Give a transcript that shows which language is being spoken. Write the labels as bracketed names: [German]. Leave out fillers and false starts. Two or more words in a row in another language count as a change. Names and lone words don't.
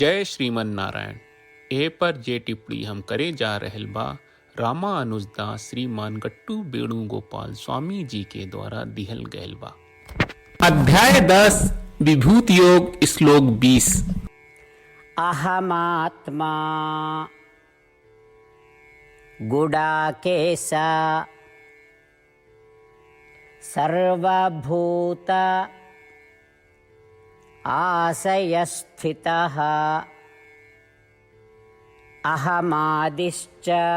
[Bhojpuri] जय श्रीमन नारायण। ए पर जे टिप्पणी हम करे जा रहल बा रामानुजदास श्रीमान गट्टू वेणुगोपाल स्वामी जी के द्वारा दिहल गयल बा। अध्याय 10 विभूति योग श्लोक 20। [Sanskrit] अहमात्मा गुडाकेश सर्वभूत आशयस्थितः अहमादिश्च